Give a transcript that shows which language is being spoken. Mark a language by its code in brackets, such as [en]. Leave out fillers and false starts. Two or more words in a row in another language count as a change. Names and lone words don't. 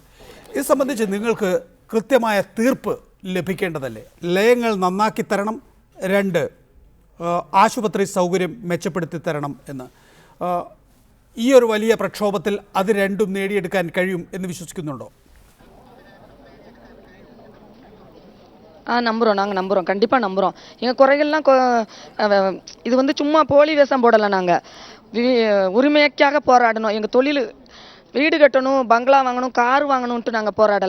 [ml] ഇത് സംബന്ധിച്ച് നിങ്ങൾക്ക് കൃത്യമായ തീർപ്പ് ലഭിക്കേണ്ടതല്ലേ? ലയങ്ങൾ നന്നാക്കി തരണം, 2 ആശുപത്രി സൗകര്യം മെച്ചപ്പെടുത്തി തരണം എന്ന്. ഈ ഒരു വലിയ പ്രക്ഷോഭത്തിൽ അത് രണ്ടും നേടിയെടുക്കാൻ കഴിയും എന്ന് വിശ്വസിക്കുന്നുണ്ടോ? [ta] நம்புகிறோம், நாங்கள் நம்புகிறோம், கண்டிப்பாக நம்புகிறோம். எங்கள் குறைகள்லாம் இது சும்மா போலி வேஷம் போடலை. நாங்கள் உரிமைக்காக போராடணும். எங்கள் தொழில் வீடு கட்டணும், பங்களா வாங்கணும், கார் வாங்கணுன்ட்டு நாங்கள் போராடலை.